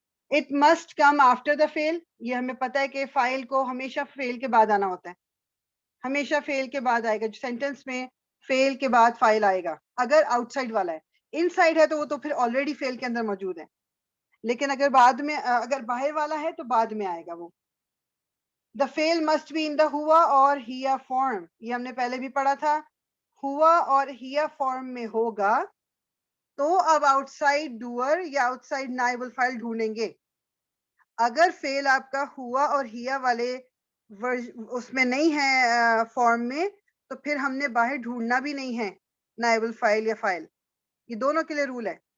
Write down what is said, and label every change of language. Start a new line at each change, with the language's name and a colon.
English: It must come after the fail.
Urdu: یہ ہمیں پتہ ہے کہ فائل کو ہمیشہ فیل کے بعد آنا ہوتا ہے، ہمیشہ فیل کے بعد آئے گا. جو سینٹینس میں فیل کے بعد فائل آئے گا اگر آؤٹ سائڈ والا ہے. ان سائڈ ہے تو وہ تو پھر آلریڈی فیل کے اندر موجود ہے، لیکن اگر بعد میں اگر باہر والا ہے تو بعد میں آئے گا وہ.
English: The fail must be in the ہوا اور ہیا فارم.
Urdu: یہ ہم نے پہلے بھی پڑھا تھا، ہوا اور ہیا فارم میں ہوگا تو اب آؤٹ سائڈ ڈوئر یا آؤٹ سائڈ نائب الفائل ڈھونڈیں گے. اگر فیل آپ کا ہوا اور ہیا والے اس میں نہیں ہے فارم میں، تو پھر ہم نے باہر ڈھونڈنا بھی نہیں ہے نائب الفائل یا فائل. یہ دونوں کے لیے رول ہے.